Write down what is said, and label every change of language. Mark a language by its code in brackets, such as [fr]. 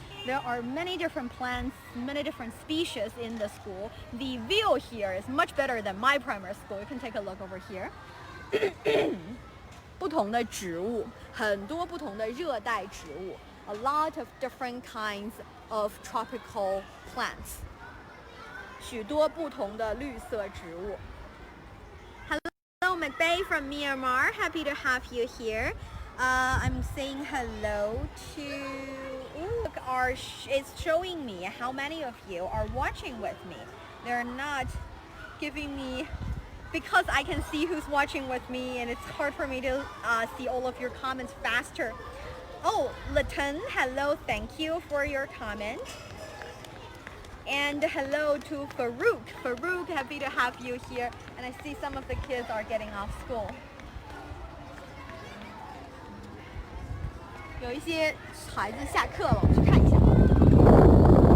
[en] There are many different plants, many different species in the school. The view here is much better than my primary school. You can take a look over here. [zh] 不同的植物，很多不同的热帶植物。 [en] A lot of different kinds of tropical plants. [zh] 许多不同的绿色植物。 [en] Hello, McBay from Myanmar. Happy to have you here. I'm saying hello to. Look, it's showing me how many of you are watching with me. They're not giving me. Because I can see who's watching with me and it's hard for me to see all of your comments faster. Oh, Latin, hello, thank you for your comment. And hello to Farouk. Farouk, happy to have you here. And I see some of the kids are getting off school. [zh] 有一些孩子下课了，我们去看一下。